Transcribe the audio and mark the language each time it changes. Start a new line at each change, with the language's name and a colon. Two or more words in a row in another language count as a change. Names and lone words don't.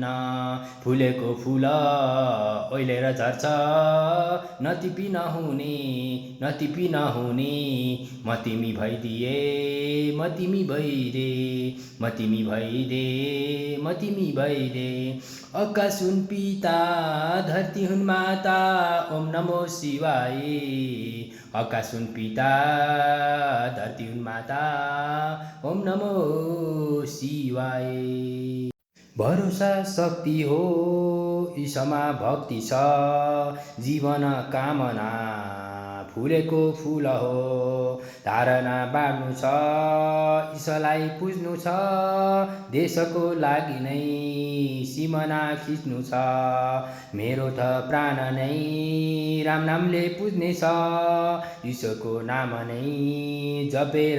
Nepali: फुलेको फुल ओइलेर झर्छ नतिपी नहुने नतिपी नहुने म तिमी भइदिए म तिमी भइदे म तिमी भइदे म तिमी भइदे आकाश हुन् पिता धरती हुन् माता ओम
Sanskrit: नमो शिवाय
Nepali: आकाश हुन् पिता धरती हुन् माता
Sanskrit: ओम नमो शिवाय
Nepali: भरोसा शक्ति हो ईशमा भक्ति छ जीवन कामना फुलेको फुल हो धारणा बाँड्नु छ ईशलाई पुज्नु छ देशको लागि नै सिमना खिच्नु छ मेरो त प्राण नै राम नामले पुज्ने छ ईशको नाम नै जपेर